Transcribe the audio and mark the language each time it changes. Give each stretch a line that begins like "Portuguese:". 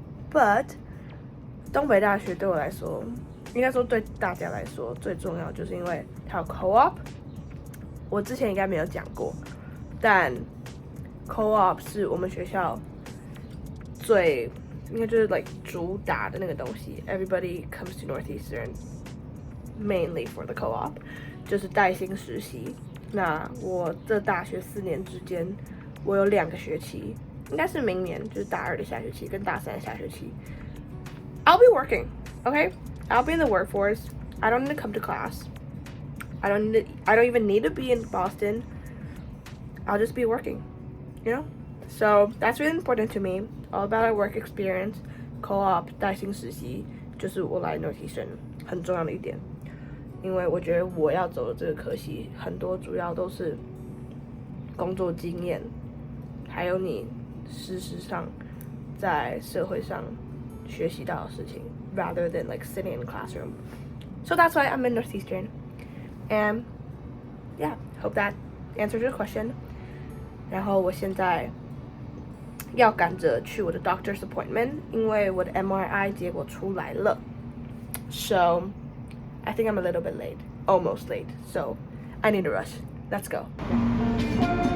Chinese: But 东北大学对我来说，应该说对大家来说最重要，就是因为它有 co-op。我之前应该没有讲过，但 co-op 是我们学校最应该就是 like 主打的那个东西。
English: Everybody comes to Northeastern mainly for the co-op，
Chinese: 就是带薪实习。那我这大学4年之间，我有2个学期，应该是明年就是大2的下学期跟大3的下学期。
English: I'll be working, okay? I'll be in the workforce. I don't need to come to class. I don't even need to be in Boston. I'll just be working, you know? So that's really important to me. All about our work experience,
Chinese: co-op, 带薪实习，就是我来 Northeastern 很重要的一点。因为我觉得我要走的这个科系，很多主要都是工作经验，还有你事实上在社会上学习到的事情 ，
English: rather than like sitting in a classroom. So that's why I'm in Northeastern, and yeah, hope that answers your question.
Chinese: 然后我现在要赶着去我的
English: doctor's appointment，
Chinese: 因为我的 MRI 结果出来了 ，so.
English: I think I'm a little bit late, almost late, so I need to rush. Let's go.